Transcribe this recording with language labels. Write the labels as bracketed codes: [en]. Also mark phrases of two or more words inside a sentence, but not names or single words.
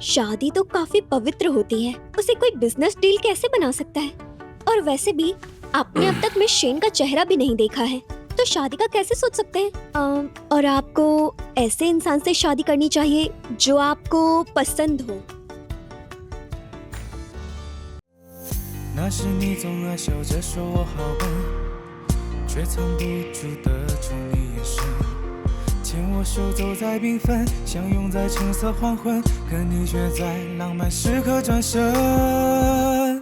[hi] शादी तो काफी पवित्र होती है, उसे कोई [en] business deal [hi] कैसे बना सकता है? और वैसे भी आपने अब तक मिस शेन का चेहरा भी नहीं देखा है, तो शादी का कैसे सोच सकते हैं? और आपको ऐसे इंसान से शादी करनी चाहिए जो आपको पसंद हो। [zh] 那时你总爱笑着说我好笨，却藏不住的宠溺眼神，牵我手走在缤纷，相拥在橙色黄昏，可你却在浪漫时刻转身。